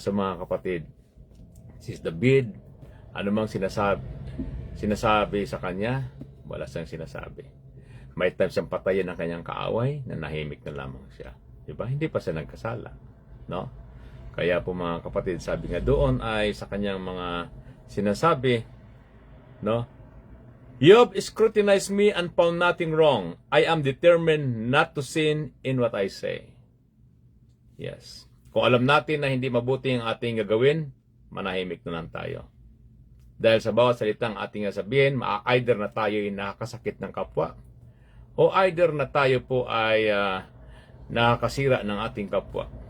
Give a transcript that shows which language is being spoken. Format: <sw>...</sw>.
<tl>Sa mga kapatid, sis David, ano mang sinasabi sa kanya, wala siyang sinasabi. May time siyang patayin ang kanyang kaaway, na nahimik na lamang siya. Di ba? Hindi pa siya nagkasala, no? Kaya po mga kapatid, sabi nga doon ay sa kanyang mga sinasabi, no?</tl> <en>Job scrutinized me and found nothing wrong. I am determined not to sin in what I say. Yes.</en> <tl>Kung alam natin na hindi mabuti ang ating gagawin, manahimik na lang tayo. Dahil sa bawat salitang ating sabihin, either na tayo ay nakakasakit ng kapwa, o either na tayo po ay nakakasira ng ating kapwa.</tl>